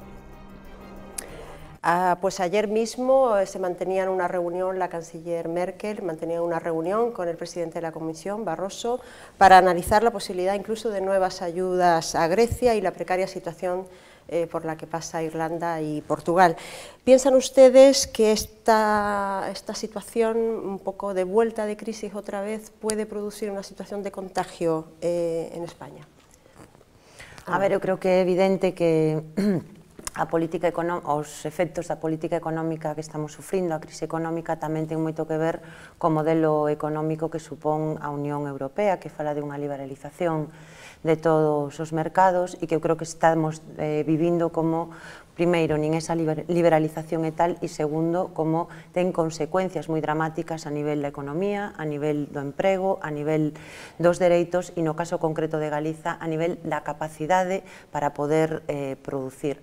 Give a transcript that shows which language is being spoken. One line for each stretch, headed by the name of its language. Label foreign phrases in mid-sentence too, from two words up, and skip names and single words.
Spanish: Pues ayer mismo se mantenía una reunión, la canciller Merkel mantenía una reunión con el presidente de la Comisión, Barroso, para analizar la posibilidad incluso de nuevas ayudas a Grecia y la precaria situación por la que pasa Irlanda y Portugal. ¿Piensan ustedes que esta situación, un poco de vuelta de crisis otra vez, puede producir una situación de contagio en España?
Galician: A ver, eu creo que é evidente que os efectos da política económica que estamos sufrindo, a crise económica, tamén ten moito que ver co modelo económico que supón a Unión Europea, que fala de unha liberalización de todos os mercados e que eu creo que estamos vivindo como, primeiro, nin esa liberalización e tal, e segundo, como ten consecuencias moi dramáticas a nivel da economía, a nivel do emprego, a nivel dos dereitos e, no caso concreto de Galiza, a nivel da capacidade para poder producir.